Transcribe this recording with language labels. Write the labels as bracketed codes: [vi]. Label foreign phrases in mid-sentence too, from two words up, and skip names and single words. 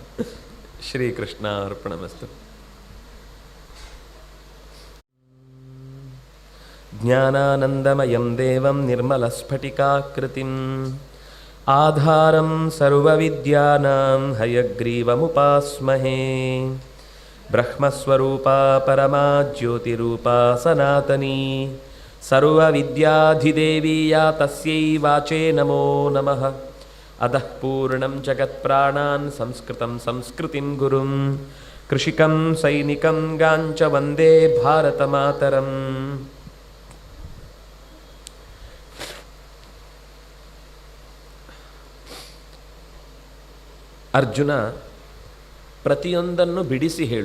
[sa] ಶ್ರೀಕೃಷ್ಣ ಅರ್ಪಣಮಸ್ತು. ಜ್ಞಾನಾನಂದಮಯಂ ದೇವಂ ನಿರ್ಮಲಸ್ಫಟಿಕಾಕೃತಿಂ ಆಧಾರಂ ಸರ್ವವಿದ್ಯಾನಾಂ ಹಯಗ್ರೀವಮುಪಾಸ್ಮಹೇ. ಬ್ರಹ್ಮಸ್ವರೂಪಾ ಪರಮಾ ಜ್ಯೋತಿರೂಪಾ ಸನಾತನೀ ಸರ್ವವಿದ್ಯಾಧಿದೇವಿ ಯಾ ತಸ್ಯೈ ವಾಚೇ ನಮೋ ನಮಃ. ಅಧಃ ಪೂರ್ಣಂ ಜಗತ್ಪ್ರಾಣಾನ್ ಸಂಸ್ಕೃತಂ ಸಂಸ್ಕೃತಿಂ ಗುರುಂ ಕೃಷಿಕಂ ಸೈನಿಕಂ ಗಾಂಚ ವಂದೇ ಭಾರತ ಮಾತರಂ. [kn] ಅರ್ಜುನ, ಪ್ರತಿಯೊಂದನ್ನು ಬಿಡಿಸಿ ಹೇಳು.